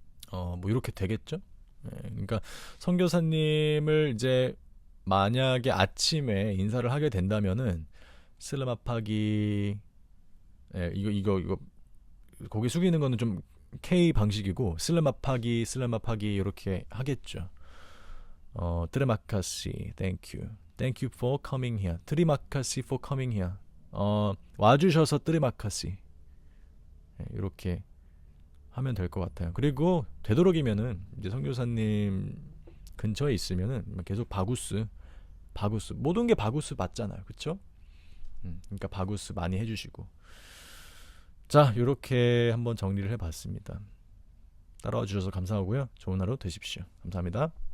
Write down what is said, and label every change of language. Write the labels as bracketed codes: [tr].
[ko] 뭐 이렇게 되겠죠. 그러니까 선교사님을 이제 만약에 아침에 인사를 하게 된다면은 슬라마파기, 이거 고개 숙이는 거는 좀 K 방식이고, 슬라마파기 이렇게 하겠죠. [en] 트레마카시, thank you for coming here. 트리마카시 for coming here. [ko] 와주셔서 트리마카시. 이렇게 하면 될 것 같아요. 그리고 되도록이면은 이제 선교사님 근처에 있으면은 계속 바구스 모든 게 바구스 맞잖아요, 그렇죠? 그러니까 바구스 많이 해주시고. 자, 이렇게 한번 정리를 해봤습니다. 따라와 주셔서 감사하고요. 좋은 하루 되십시오. 감사합니다.